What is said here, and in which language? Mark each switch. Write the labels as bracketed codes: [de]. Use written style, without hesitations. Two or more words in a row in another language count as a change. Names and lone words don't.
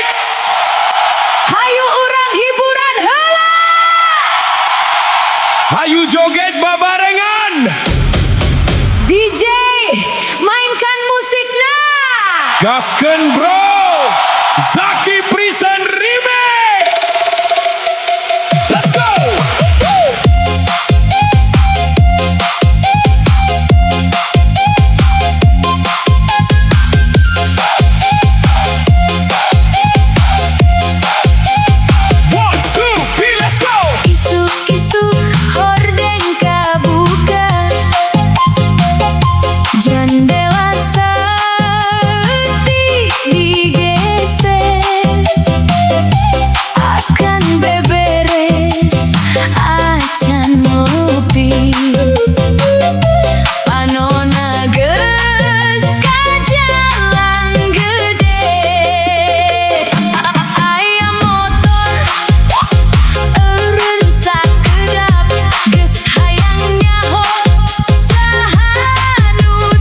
[su] Hayu urang hiburan heula. Hayu joget babarengan. DJ mainkan musikna. Gaskeun bro. Zaki Prison Remix. [en] Let's go. One, two, three, let's go. [su] Isuk-isuk hordeng kabuka, jendela setik digeser, akan beberes acan ngopi, panona geus ka jalan gede, aya motor eureun sakedap geus hayang nyaho saha nu